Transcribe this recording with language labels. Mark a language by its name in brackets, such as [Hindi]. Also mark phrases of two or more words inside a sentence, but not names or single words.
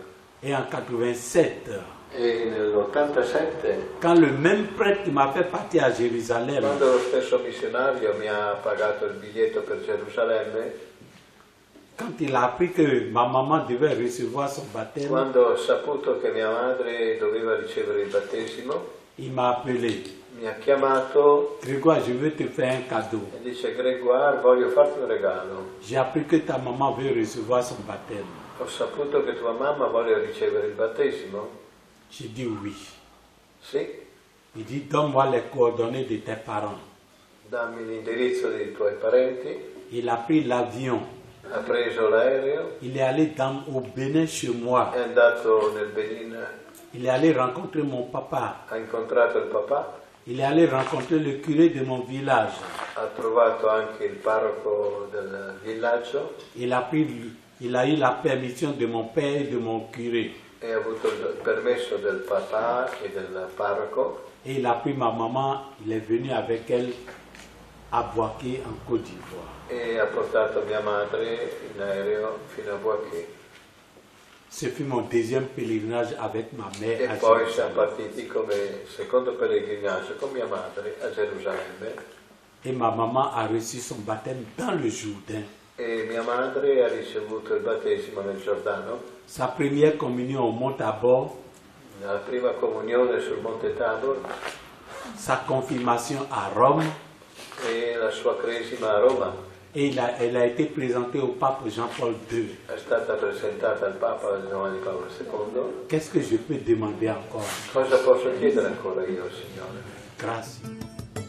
[French] Et en 87, [Italian] E nell'87, [French] quand le même prêtre qui m'a fait partir à Jérusalem, [Italian] quando lo stesso missionario mi ha pagato il biglietto per Gerusalemme, [French] quand il a appris que ma maman devait recevoir son baptême, [Italian] quando ho saputo che mia madre doveva ricevere il battesimo, [French] il m'a appelé. [Italian] mi ha chiamato [French] Grégoire, je veux te faire un cadeau. [Italian] e dice Grégoire, voglio farti un regalo. [French] J'ai appris que ta maman veut recevoir son baptême. [Italian] Ho saputo che tua mamma vuole ricevere il battesimo? [French] J'ai dit oui. [Italian] Sì, [French] Il dit, donne-moi les coordonnées de tes parents. [Italian] dammi l'indirizzo dei tuoi parenti. [French] Il a pris l'avion. [Italian] Ha preso l'aereo, [French] Il est allé au Bénin chez moi. [Italian] è andato nel Benin, [French] Il est allé rencontrer mon papa. [Italian] ha incontrato il papà, [French] Il est allé rencontrer le curé de mon village. [Italian] ha trovato anche il parroco del villaggio [French] Il a eu la permission de mon père et de mon curé. [Italian] e ha avuto il permesso del papà e del parroco [French] Et il a pris ma maman, il est venu avec elle à Boaké en Côte d'Ivoire. [Italian] e ha portato mia madre in aereo fino a Boaké. [French] Ce fut mon deuxième pèlerinage avec ma mère [Italian] E [French] à [Italian] poi siamo [French] Jérusalem. [Italian] partiti come secondo pellegrinaggio con mia madre a Gerusalemme [French] Et ma maman a reçu son baptême dans le Jourdain. [Italian] e mia madre ha ricevuto il battesimo nel Giordano, [French] Sa première communion au Mont Tabor, [Italian] la prima comunione sul Monte Tabor [French] sa confirmation à Rome, [Italian] e la sua cresima a Roma. [French] et elle a été présentée au pape Jean-Paul II. [Italian] È stata presentata al Papa Giovanni Paolo II. [French] Qu'est-ce que je peux demander encore? [Italian] Cosa posso chiedere ancora io, Signore? [French] Grâce.